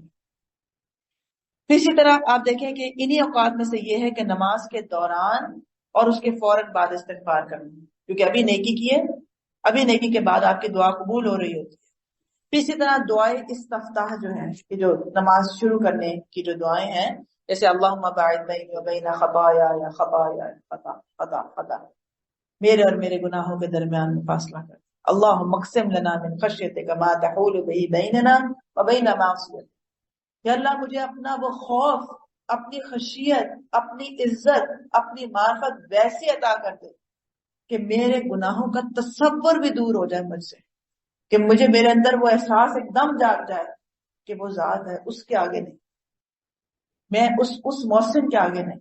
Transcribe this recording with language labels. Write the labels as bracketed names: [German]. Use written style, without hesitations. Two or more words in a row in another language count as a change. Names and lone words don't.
[Urdu] پھر اسی طرح آپ دیکھیں کہ انہی اوقات میں سے یہ ہے کہ نماز کے دوران اور اس کے فوراً بعد استغفار کرنا، کیونکہ ابھی نیکی کی ہے، ابھی نیکی کے بعد آپ کی دعا قبول ہو رہی ہوتی ہے۔ پھر اسی طرح دعائیں استفتاح جو ہیں، کہ جو نماز شروع کرنے کی جو دعائیں ہیں، جیسے [Arabic] اللہم باعث بینی و بین خطایا یا خطایا [Urdu] خطا خطا خطا، میرے اور میرے گناہوں کے درمیان میں فاصلہ کر، [Arabic] اللہم اقسم لنا من خشیتک ما تحول به بیننا و بین معصیتک، یا اللہ [Urdu] مجھے اپنا وہ خوف، اپنی خشیت، اپنی عزت، اپنی معرفت ویسی عطا کر دے کہ میرے گناہوں کا تصور بھی دور ہو جائے مجھ سے، کہ مجھے میرے اندر وہ احساس ایک دم جاگ جائے کہ وہ ذات ہے، اس کے آگے نہیں، میں اس محسن کے آگے نہیں.